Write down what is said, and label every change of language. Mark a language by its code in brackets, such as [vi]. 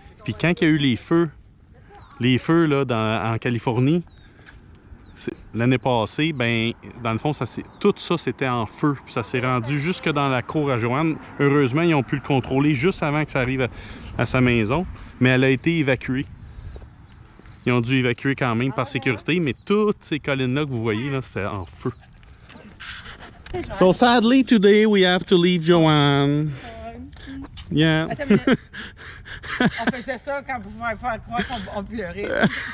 [fr] Puis quand il y a eu les feux là, en Californie, l'année passée, ben, dans le fond, tout ça, c'était en feu. Puis ça s'est rendu jusque dans la cour à Joanne. Heureusement, ils ont pu le contrôler juste avant que ça arrive à sa maison. Mais elle a été évacuée. Ils ont dû évacuer quand même par sécurité, mais toutes ces collines-là que vous voyez, là, c'était en feu. [en] So sadly, today we have to leave Joanne. Yeah. [fr] Attends une minute. On faisait ça quand vous pouvez faire croire qu'on pleurait.